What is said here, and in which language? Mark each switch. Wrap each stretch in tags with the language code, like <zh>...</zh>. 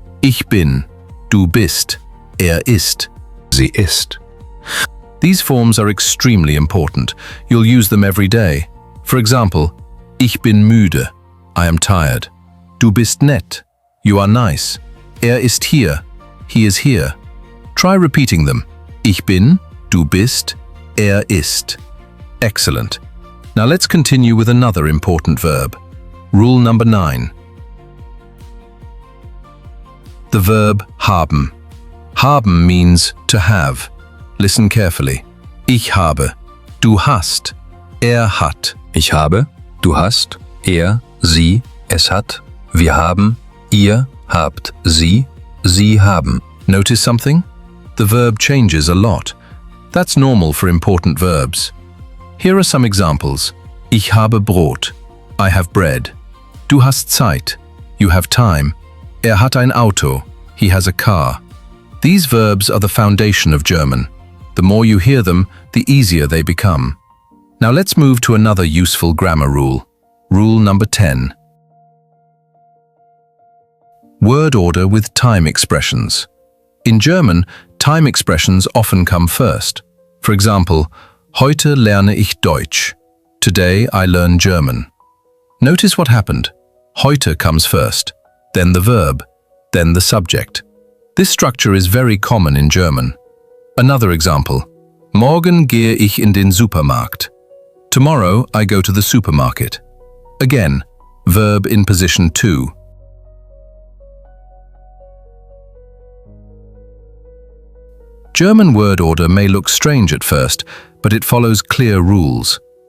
<de>Ich bin, du bist, ist, sie ist.</de> <en>These forms are extremely important. You'll use them every day. For example,</en> <de>ich bin müde,</de> <en>I am tired.</en> <de>Du bist nett,</de> <en>you are nice.</en> <de>Ist hier,</de> <en>he is here. Try repeating them.</en> <de>Ich bin, du bist, ist.</de> <en>Excellent. Now let's continue with another important verb. Rule number 9. The verb haben. Haben means to have. Listen carefully.</en> <de>Ich habe, du hast, hat. Ich habe, du hast, sie, es hat, wir haben, ihr habt, sie haben.</de> <en>Notice something? The verb changes a lot. That's normal for important verbs. Here are some examples.</en> <de>Ich habe Brot.</de> <en>I have bread.</en> <de>Du hast Zeit.</de> <en>You have time.</en> <de>Hat ein Auto.</de> <en>He has a car. These verbs are the foundation of German. The more you hear them, the easier they become. Now let's move to another useful grammar rule. Rule number 10. Word order with time expressions. In German, time expressions often come first. For example,</en> <de>heute lerne ich Deutsch.</de> <en>Today I learn German. Notice what happened. Heute comes first, then the verb, then the subject. This structure is very common in German. Another example.</en> <de>Morgen gehe ich in den Supermarkt.</de> <en>Tomorrow I go to the supermarket. Again, verb in position 2. German word order may look strange at first, but it follows clear rules.</en>